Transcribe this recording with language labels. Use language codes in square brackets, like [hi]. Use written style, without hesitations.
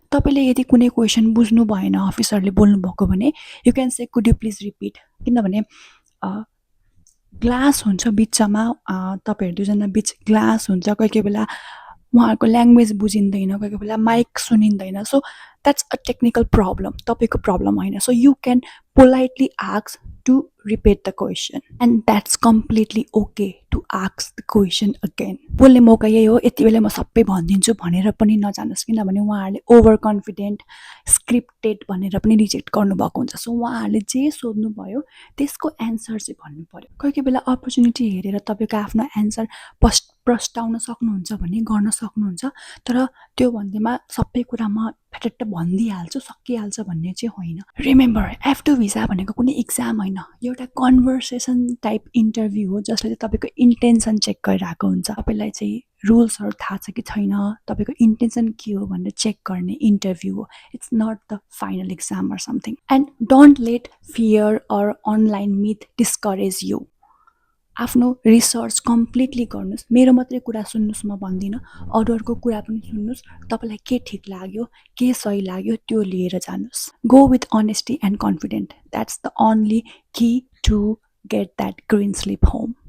[ne] तपाईँले यदि कुनै क्वेसन बुझ्नु भएन, अफिसरले बोल्नुभएको भने [en] you can say could you please repeat, [ne] किनभने ग्लास हुन्छ बिचमा, तपाईँहरू दुईजना बिच ग्लास हुन्छ, कोही कोही बेला उहाँहरूको ल्याङ्ग्वेज बुझिँदैन, कोही कोही बेला mic सुनिँदैन। [en] so that's a technical problem, [ne] तपाईँको प्रब्लम होइन। [en] So you can politely ask to repeat the question and that's completely okay to ask the question again. [ne] बोल्ने मौका यही हो, यति बेला म सबै भनिदिन्छु भनेर पनि नजानुहोस्, किनभने उहाँहरूले ओभर कन्फिडेन्ट, स्क्रिप्टेड भनेर पनि रिजेक्ट गर्नुभएको हुन्छ। सो उहाँहरूले जे सोध्नुभयो त्यसको एन्सर चाहिँ भन्नु पर्यो। कोही कोही बेला अपर्च्युनिटी हेरेर तपाईँको आफ्नो एन्सर प्रस्ताउन सक्नुहुन्छ भने गर्न सक्नुहुन्छ, तर त्यो भन्दैमा सबै कुरा म फ्याटट्ट भनिदिइहाल्छु, सकिहाल्छ भन्ने चाहिँ होइन। रिमेम्बर, F2 भिजा भनेको कुनै इक्जाम होइन, यो एउटा कन्भर्सेसन टाइप इन्टरभ्यू हो, जसले चाहिँ तपाईँको इन्टेन्सन चेक गरिरहेको हुन्छ। तपाईँलाई चाहिँ रुल्सहरू थाहा छ कि छैन, तपाईँको इन्टेन्सन के हो भनेर चेक गर्ने इन्टरभ्यू हो। [en] It's not the final exam or something. And don't let fear or online myth discourage you. [ne] आफ्नो रिसर्च कम्प्लिटली गर्नुहोस्। मेरो मात्रै कुरा सुन्नुहोस् म भन्दिनँ, अरूहरूको कुरा पनि सुन्नुहोस्। तपाईँलाई के ठिक लाग्यो, के सही लाग्यो त्यो लिएर जानुहोस्। [en] Go with honesty and confident, that's the only key to get that green slip home.